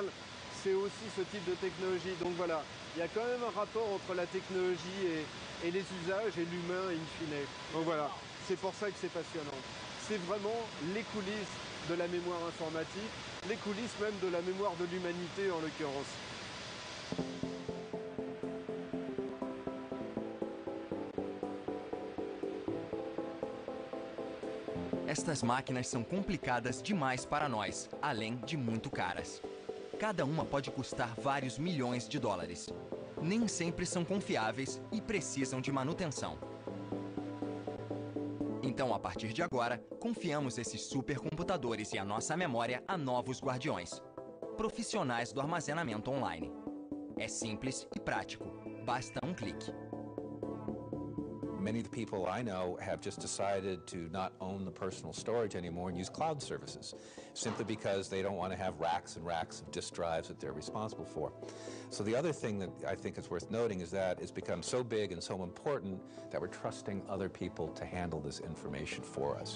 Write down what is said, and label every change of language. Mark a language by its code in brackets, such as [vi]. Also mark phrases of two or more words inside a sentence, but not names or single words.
[fr] C'est aussi ce type de technologie. Donc voilà, il y a quand même un rapport entre la technologie et les usages et l'humain in fine. Donc voilà, c'est pour ça que c'est passionnant. C'est vraiment les coulisses de la mémoire informatique, les coulisses même de la mémoire de l'humanité en l'occurrence. [pt] Estas máquinas são complicadas demais para nós, além de muito caras. Cada uma pode custar vários milhões de dólares. Nem sempre são confiáveis e precisam de manutenção. Então, a partir de agora, confiamos esses supercomputadores e a nossa memória a novos guardiões, profissionais do armazenamento online. É simples e prático. Basta um clique. [en] Many of the people I know have just decided to not own the personal storage anymore and use cloud services, simply because they don't want to have racks and racks of disk drives that they're responsible for. So the other thing that I think is worth noting is that it's become so big and so important that we're trusting other people to handle this information for us.